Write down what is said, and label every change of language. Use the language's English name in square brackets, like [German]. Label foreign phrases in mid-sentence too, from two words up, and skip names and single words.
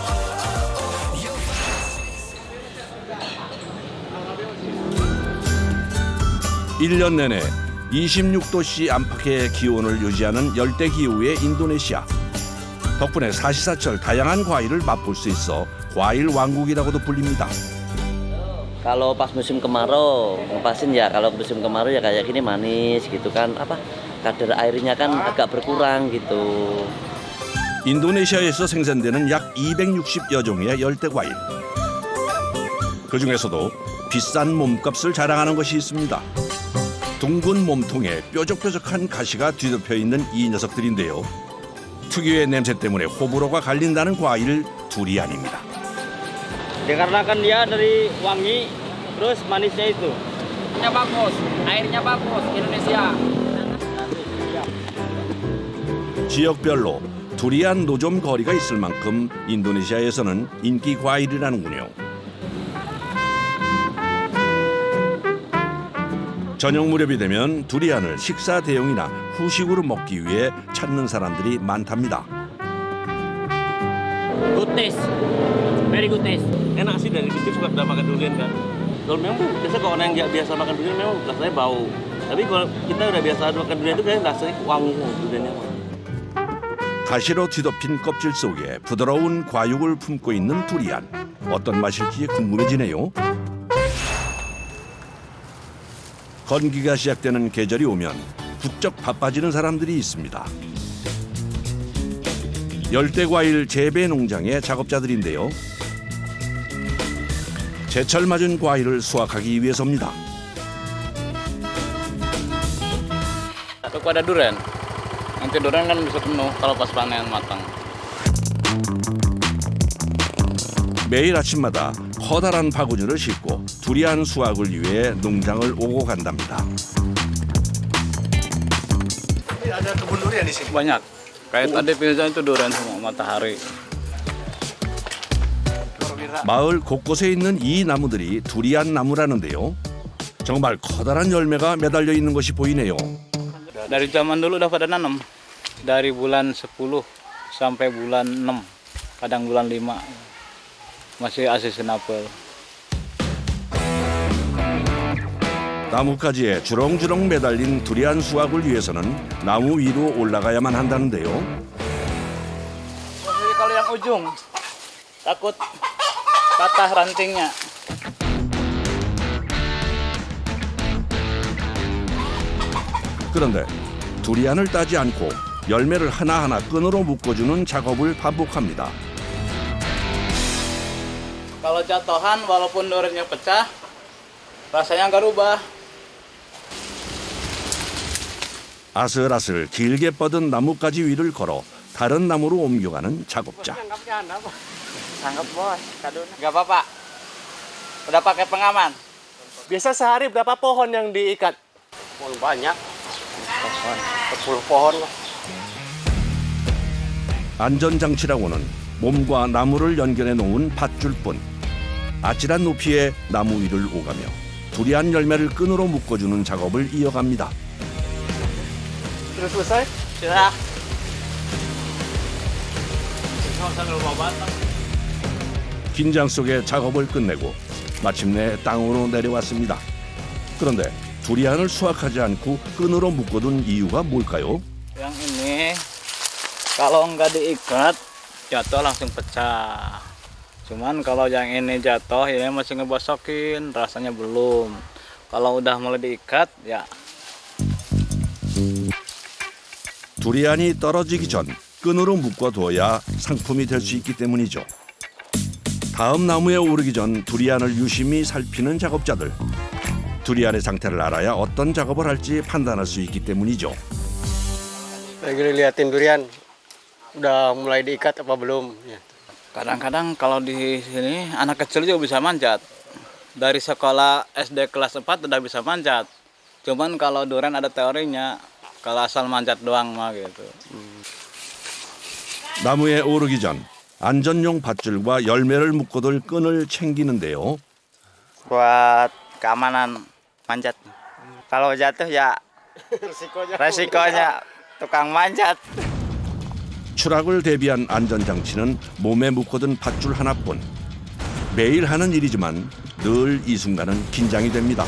[Korean] 일 년 내내 26도씨 안팎의 기온을 유지하는 열대 기후의 인도네시아. 덕분에 사시사철 다양한 과일을 맛볼 수 있어 과일 왕국이라고도 불립니다. [Indonesian] Kalau pas musim kemarau, ngepasin ya kalau musim kemarau ya kayak gini manis gitu kan. Apa kadar airnya kan agak berkurang gitu. [Korean] 인도네시아에서 생산되는 약 260여 종의 열대 과일. 그 중에서도 비싼 몸값을 자랑하는 것이 있습니다. 둥근 몸통에 뾰족뾰족한 가시가 뒤덮여 있는 이 녀석들인데요. 특유의 냄새 때문에 호불호가 갈린다는 과일 두리안입니다. [Indonesian] Dikarenakan dia dari wangi, terus manisnya itu. Bagus, airnya bagus, Indonesia. [Korean] 지역별로 두리안 노점 거리가 있을 만큼 인도네시아에서는 인기 과일이라는군요. 저녁 무렵이 되면 두리안을 식사 대용이나 후식으로 먹기 위해 찾는 사람들이 많답니다. [English] Good taste, very good taste. [Indonesian] Enak sih, dari kecil suka udah makan durian kan. Kalau memang biasa kalau orang yang nggak biasa makan durian memang rasanya bau. Tapi kalau kita udah biasa makan durian itu kayak rasanya wangi duriannya. [Korean] 가시로 뒤덮인 껍질 속에 부드러운 과육을 품고 있는 두리안. 어떤 맛일지 궁금해지네요. 건기가 시작되는 계절이 오면 부쩍 바빠지는 사람들이 있습니다. 열대과일 재배 농장의 작업자들인데요. 제철 맞은 과일을 수확하기 위해서입니다. [Indonesian] Kepada durian. Nanti durian kan bisa penuh kalau pas panen matang. [Korean] 매일 아침마다 커다란 바구니를 싣고 두리안 수확을 위해 농장을 오고 간답니다. [Indonesian] Ada kebun durian di sini. Banyak. Kayak tadi pilihnya itu durian semua, matahari. [Korean] 마을 곳곳에 있는 이 나무들이 두리안 나무라는데요. 정말 커다란 열매가 매달려 있는 것이 보이네요. [Indonesian] Dari zaman dulu udah pada nanam. Dari bulan 10 sampai bulan 6, kadang bulan 5. Masih seasonable. [Korean] 나뭇가지에 주렁주렁 매달린 두리안 수확을 위해서는 나무 위로 올라가야만 한다는데요. [Indonesian] Jadi kalau yang ujung takut patah rantingnya. [Korean] 그런데 두리안을 따지 않고 열매를 하나하나 끈으로 묶어주는 작업을 반복합니다. [Indonesian] Kalau jatuhan walaupun duriannya pecah, rasanya nggak rubah. [Korean] 아슬아슬 길게 뻗은 나뭇가지 위를 걸어 다른 나무로 옮겨가는 작업자. [Indonesian] Sanggup bos, kadun. Gak apa-apa. Udah pakai pengaman. Biasa sehari berapa pohon yang diikat? Pohon banyak. 10 pohon lah. [Korean] 안전장치라고는 몸과 나무를 연결해 놓은 밧줄뿐. 아찔한 높이의 나무 위를 오가며 두리안 열매를 끈으로 묶어주는 작업을 이어갑니다. [Indonesian] Sudah selesai? Sudah. Sambil bawa batang. 긴장 속에 작업을 끝내고 마침내 땅으로 내려왔습니다. 그런데 두리안을 수확하지 않고 끈으로 묶어둔 이유가 뭘까요? Yang ini kalau nggak diikat jatuh langsung pecah. Cuman kalau yang ini jatuh ya masih ngebosokin, rasanya belum. Kalau udah mulai diikat ya [Korean] 두리안이 떨어지기 전 끈으로 묶어둬야 상품이 될 수 있기 때문이죠. 다음 나무에 오르기 전 두리안을 유심히 살피는 작업자들. 두리안의 상태를 알아야 어떤 작업을 할지 판단할 수 있기 때문이죠. [Indonesian] Lagi liatin durian. Udah mulai diikat apa belum? Ya. kadang-kadang kalau di sini anak kecil juga bisa manjat. Dari sekolah SD kelas 4 udah bisa manjat. Cuman kalau durian ada teorinya, kalau asal manjat doang mah gitu. [Korean] 나무에 오르기 전 안전용 밧줄과 열매를 묶어둘 끈을 챙기는데요. [Indonesian] Buat keamanan manjat. Kalau jatuh ya resikonya tukang manjat. [Korean] 추락을 대비한 안전장치는 몸에 묶어둔 밧줄 하나뿐. 매일 하는 일이지만 늘 이 순간은 긴장이 됩니다.